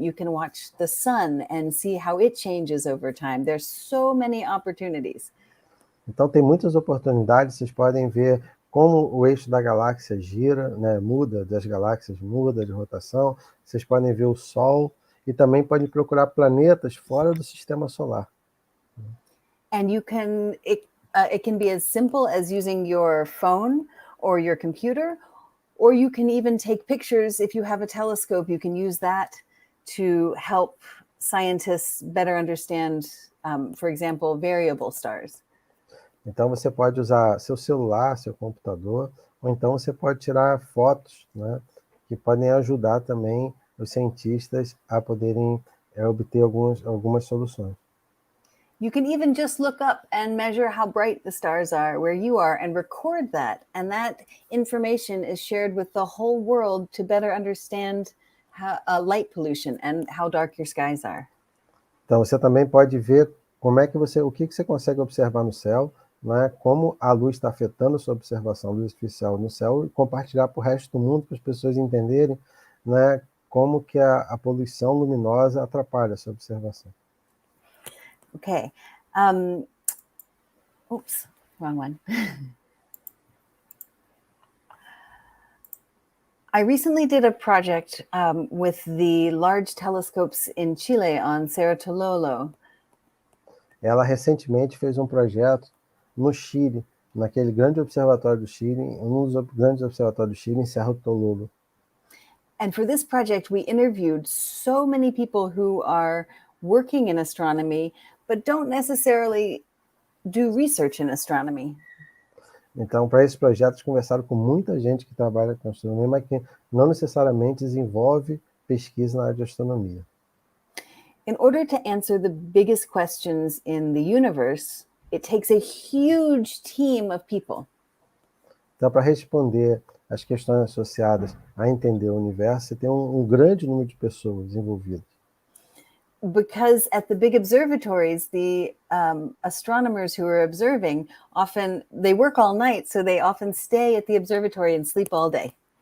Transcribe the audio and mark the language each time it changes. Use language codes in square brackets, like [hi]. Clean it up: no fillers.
[en] You can watch the sun and see how it changes over time. There's so many opportunities. [pt] Então, tem muitas oportunidades. Vocês podem ver como o eixo da galáxia gira, né, muda das galáxias, muda de rotação. Vocês podem ver o Sol e também podem procurar planetas fora do sistema solar. [en] And you can it can be as simple as using your phone or your computer, or you can even take pictures. If you have a telescope, you can use that to help scientists better understand, for example, variable stars. [pt] Então, você pode usar seu celular, seu computador, ou então você pode tirar fotos, né, que podem ajudar também os cientistas a poderem obter algumas soluções. [en] You can even just look up and measure how bright the stars are where you are and record that. And that information is shared with the whole world to better understand light pollution and how dark your skies are. [pt] Então, você também pode ver o que você consegue observar no céu, né, como a luz está afetando a sua observação, a luz artificial no céu, e compartilhar para o resto do mundo, para as pessoas entenderem, né, como que a poluição luminosa atrapalha a sua observação. [en] Okay. Oops, wrong one. I recently did a project with the large telescopes in Chile on Cerro Tololo. [pt] Ela recentemente fez um projeto no Chile, naquele grande observatório do Chile, um dos grandes observatórios do Chile, em Cerro Tololo. [en] And for this project, we interviewed so many people who are working in astronomy, but don't necessarily do research in astronomy. [pt] Então, para esse projeto, eles conversaram com muita gente que trabalha com astronomia, mas que não necessariamente desenvolve pesquisa na área de astronomia. [en] In order to answer the biggest questions in the universe, it takes a huge team of people. [pt] Então, para responder às questões associadas a entender o universo, você tem um grande número de pessoas envolvidas. [en] Because at the big observatories, the astronomers who are observing often, they work all night, so they often stay at the observatory and sleep all day.